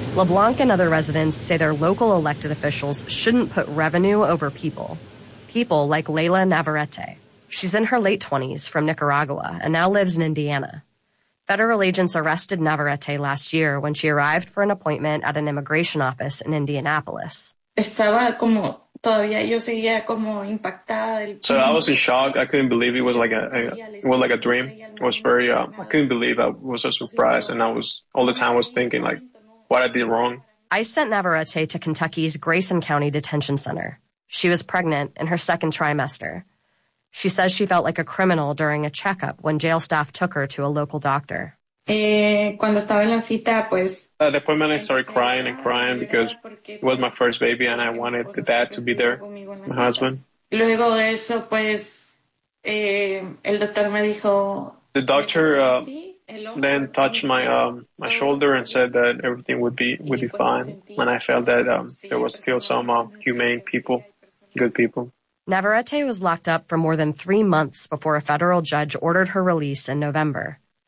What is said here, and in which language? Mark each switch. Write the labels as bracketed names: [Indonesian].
[English] LeBlanc and other residents say their local elected officials shouldn't put revenue over people. People like Layla Navarrete. She's in her late 20s from Nicaragua and now lives in Indiana. Federal agents arrested Navarrete last year when she arrived for an appointment at an immigration office in Indianapolis. [Spanish] Estaba como Todavía yo seguía como impactada. [English] So I was in shock. I couldn't believe it was like a dream. It was very, I couldn't believe it was a surprise. And I was, all the time was thinking like, what I did wrong. I sent Navarrete to Kentucky's Grayson County Detention Center. She was pregnant in her second trimester. She says she felt like a criminal during a checkup when jail staff took her to a local doctor. [Spanish] Cuando estaba en la cita, pues, Después me [English] started crying and crying because it was my first baby and I wanted the dad to be there, my husband. [Spanish] Luego de eso, pues, el doctor me dijo, [English] the doctor then touched my my shoulder and said that everything would be fine. And I felt that there was still some humane people, good people. Navarrete was locked up for more than 3 months before a federal judge ordered her release in November.